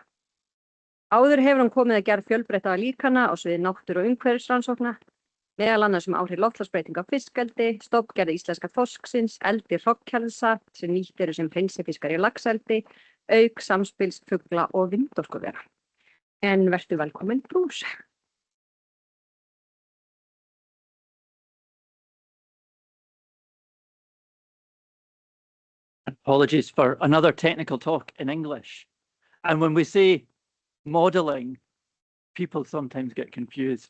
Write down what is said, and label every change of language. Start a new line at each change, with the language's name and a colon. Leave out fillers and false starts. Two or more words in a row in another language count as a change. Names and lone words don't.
Icelandic: Áður hefur hann komið að gerð fjölbreyttaða líkana á sviði náttúru og umhverfisrannsókna, meðal annars áhrif loftslagsbreytinga á fiskeldi, stofngerð íslenska þorsksins, eldi hrognkælsa sem nýtt eru sem hreinsfiskar í laxeldi, auk samspils fugla og vindorkuvera. En vertu velkomin, Bruce.
English: Apologies for another technical talk in English. And when we say modelling, people sometimes get confused.